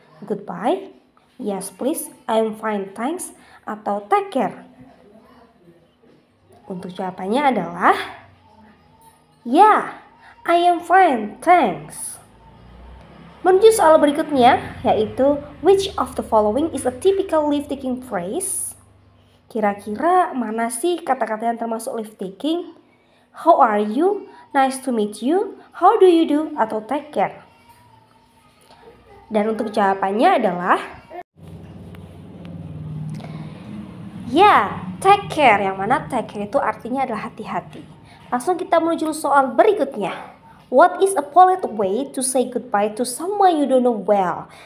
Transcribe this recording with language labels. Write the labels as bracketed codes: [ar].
[en] Goodbye, yes please, I'm fine thanks, [id] atau [en] take care? [id] Untuk jawabannya adalah [en] yeah, I am fine thanks. [id] Menuju soal berikutnya, yaitu [en] which of the following is a typical leave-taking phrase? [id] Kira-kira mana sih kata-kata yang termasuk leave-taking? [en] How are you? Nice to meet you. How do you do? [id] Atau [en] take care? [id] Dan untuk jawabannya adalah take care. Yang mana take care itu artinya adalah hati-hati. Langsung kita menuju soal berikutnya. [en] What is a polite way to say goodbye to someone you don't know well?